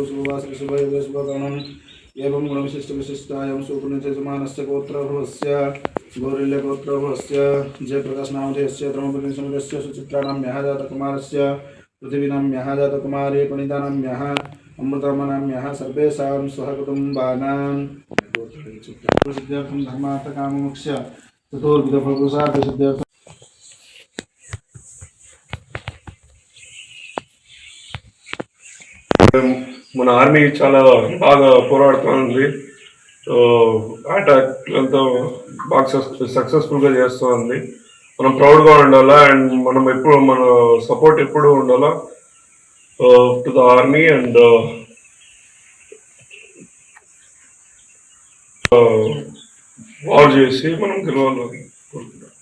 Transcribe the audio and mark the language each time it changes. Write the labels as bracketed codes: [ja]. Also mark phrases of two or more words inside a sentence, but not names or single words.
[sa] शुभवासरे शुभयोगे शुभकरणम् एवं गुणविशिष्टविशिष्टायां सुपुण्यजमानस्य गोत्रभवस्य गौरिल्यगोत्रभवस्य जयप्रकाशनामधेयस्य धर्मपतिसमुदस्य सुचित्रानाम्यः जातकुमारस्य पृथिवीनाम्यः जातकुमारी पणितानाम्यः अमृतमनाम्यः सर्वेषां स्वकुटुम्बानां सिद्ध्यर्थं धर्मार्थकाममोक्ष चतुर्विधफलपुरुषार्थसिद्ध्यर्थं [te] మన ఆర్మీ చాలా బాగా పోరాడుతుంది. అటాక్లంతా బాగా సక్సెస్ఫుల్గా చేస్తుంది. మనం ప్రౌడ్గా ఉండాలా అండ్ మనం ఎప్పుడు మన సపోర్ట్ ఎప్పుడు ఉండాలా [en] to the army [te] అండ్ వార్ చేసి మనం గెలవాలని కోరుకుంటాం.